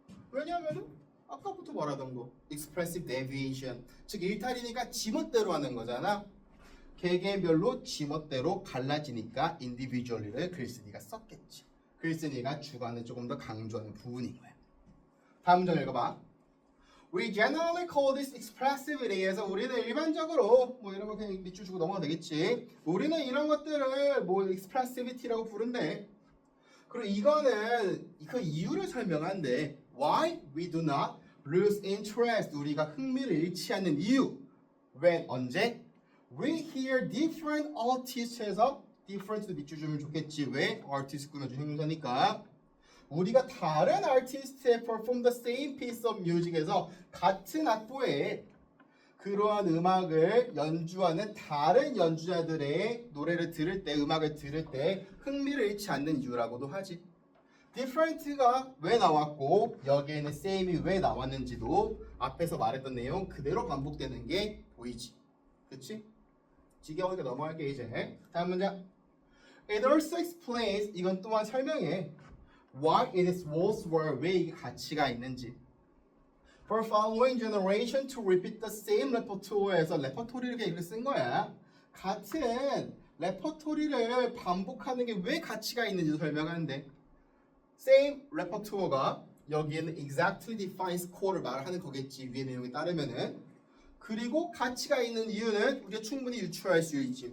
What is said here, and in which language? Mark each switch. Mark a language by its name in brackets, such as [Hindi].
[Korean] 왜냐하면은 아까부터 말하던 거 expressive deviation, 즉 일탈이니까 지멋대로 하는 거잖아. 개개별로 지멋대로 갈라지니까 individually를 글쓴이가 썼겠지. 글쓴이가 주관을 조금 더 강조하는 부분인 거야. 다음 문장 읽어봐. [English] We generally call this expressivity. [Korean] 우리는 일반적으로 뭐 이런 거 그냥 밑줄 주고 넘어가도 되겠지. 우리는 이런 것들을 뭐 expressivity라고 부른대. 그리고 이거는 그 이유를 설명한대. [English] Why we do not lose interest. [Korean] 우리가 흥미를 잃지 않는 이유. When 언제? [English] We hear different artists [Korean] 에서 different도 밑줄 주면 좋겠지. 왜? artist 꾸며준 형용사니까. 우리가 다른 아티스트의 [English] perform the same piece of music [Korean] 에서 같은 악보에 그러한 음악을 연주하는 다른 연주자들의 노래를 들을 때, 음악을 들을 때 흥미를 잃지 않는 이유라고도 하지. different가 왜 나왔고 여기에는 same이 왜 나왔는지도 앞에서 말했던 내용 그대로 반복되는 게 보이지. 그치? 지겨우니까 넘어갈게 이제. 다음 문장. [English] It also explains, [Korean] 이건 또한 설명해. [English] Why it is worthwhile, [Korean] 왜 이게 가치가 있는지. [English] For following generation to repeat the same repertoire에서 [Korean] 레퍼토리를 이렇게 쓴 거야. 같은 레퍼토리를 반복하는 게 왜 가치가 있는지 설명하는데 [English] same repertoire [Korean] 가 여기에는 [English] exactly defines score [Korean] 를 말하는 거겠지. 위의 내용에 따르면은. 그리고 가치가 있는 이유는 우리가 충분히 유추할 수 있지.